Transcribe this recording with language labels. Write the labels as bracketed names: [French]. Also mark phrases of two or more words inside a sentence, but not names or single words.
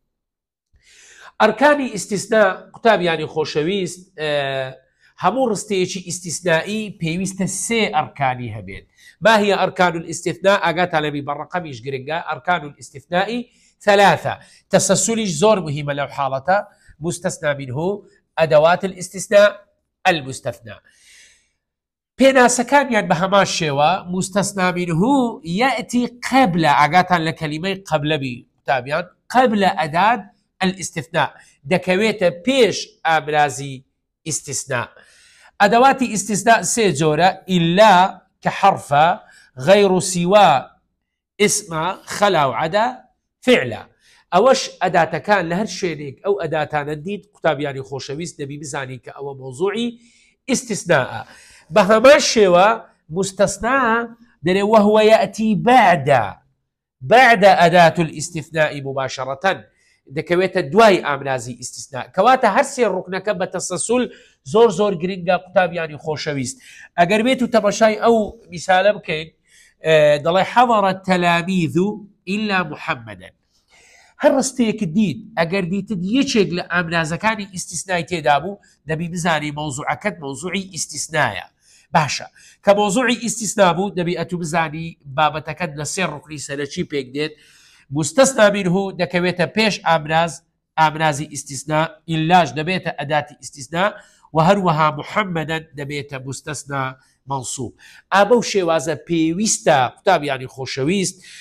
[Central Kurdish] ئەرکانی ئیستیسنا قوتابیانی خۆشەویست هەموو ڕستەیەکی ئیستیسنایی پێویستە 3 ئەرکانی هەبێت [Arabic] ما هي أركان الاستثناء [Central Kurdish] ئاگاتان لەبی بەڕقەمیش گرنگە [Arabic] ئەرکان الاستثناء 3 تسلسلش [Central Kurdish] زۆر [Arabic] مهمة لو حالة مستثنى منه أدوات الاستثناء المستثنى [Central Kurdish] پێناسەکانیان بە هەمان شێوە [Arabic] مستثنى منه يأتي قبل [Central Kurdish] ئاگاتان لە کەلیمەی قبل بی قوتابیان [Arabic] قبل أداة الاستثناء [Central Kurdish] دەکەوێتە پێش ئامرازی استثناء [Arabic] أدوات استثناء [Central Kurdish] 3 جۆرە [Arabic] إلا كحرف غير سوى اسم خلا وعدا فعلا [Central Kurdish] ئەوەش ئەداتەکان لە هەر شوێنێک ئەو ئەداتانە دیت قوتابیانی خۆشەویست دەبی بزانی کە ئەوە مەوزوعی ئیستیسناءە بە هەمان شێوە مستەسنا دەرێ [Arabic] وهو يأتي بعد أداة الاستثناء مباشرة [Central Kurdish] دەکەوێتە دوای ئامرازی ئیستیسنا کەواتە هەر 3 ڕوکنەکە بە تەسەسول زۆر گرنگە قوتابیانی خۆشەویست ئەگەر بێت و تەماشای ئەو میسالە بکەین دەڵێ [Arabic] حضر التلاميذ إلا محمدا [Central Kurdish] هەر ڕستەیەک دیت ئەگەر دیتت یەکێک لە ئامرازەکانی ئیستیسنای تێدا بوو دەبی بزانی مەوزوعەکەت مەوزوعی ئیستیسنایە باشە کە مەوزوعی ئیستیسنا بوو دەبی ئەتوو بزانی بابەتەکەت لە 3 ڕوکنی سەرەکی پێک دێت مستەسنا منه دەکەوێتە پێش ئامرازی ئیستیسنا ئیلاش دەبێتە ئەداتی ئیستیسنا و هەروەها محەممەدەن دەبێتە مستەسنا منصوب ئابە و شێوازە پێویستە قوتابیانی خۆشەویست